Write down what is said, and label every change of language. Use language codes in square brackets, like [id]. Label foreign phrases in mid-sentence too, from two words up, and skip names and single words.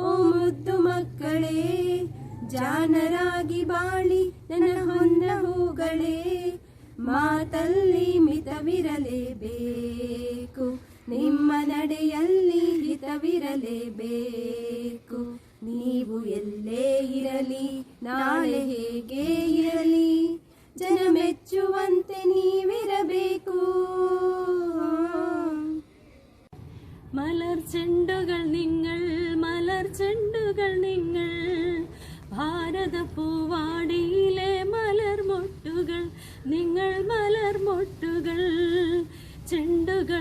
[kn] ಮುದ್ದು ಮಕ್ಕಳೇ ಜಾನರಾಗಿ ಬಾಳಿ ನನ್ನ ಹೊನ್ನ ಹೂಗಳೇ ಮಾತಲ್ಲಿ ಮಿತವಿರಲೇಬೇಕು ನಿಮ್ಮ ನಡೆಯಲ್ಲಿ ಹಿತವಿರಲೇಬೇಕು ನೀವು ಎಲ್ಲೇ ಇರಲಿ ನಾಳೆ ಹೇಗೆ ಇರಲಿ ಜನ ಮೆಚ್ಚುವಂತೆ ನೀವಿರಬೇಕು [ml] മലർ ചെണ്ടുകൾ നിങ്ങൾ ഭാരത പൂവാടിയിലെ മലർ മൊട്ടുകൾ നിങ്ങൾ മലർ മൊട്ടുകൾ ചെണ്ടുകൾ